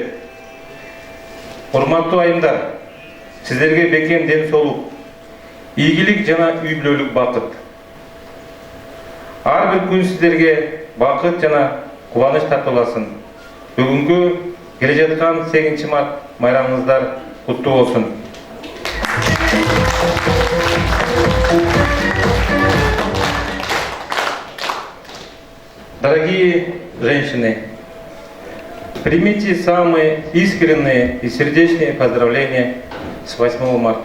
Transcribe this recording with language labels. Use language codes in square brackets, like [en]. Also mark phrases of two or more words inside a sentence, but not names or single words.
[ky] Урматтуу айымдар, сиздерге бекем ден соолук, ийгилик жана үй бүлөлүк бакыт. Ар бир күн сиздерге бакыт жана кубаныч тартууласын. Бүгүнкү келе жаткан 8 март майрамыңыздар куттуу болсун. [ru] Дорогие женщины, примите самые искренние и сердечные поздравления с 8 марта.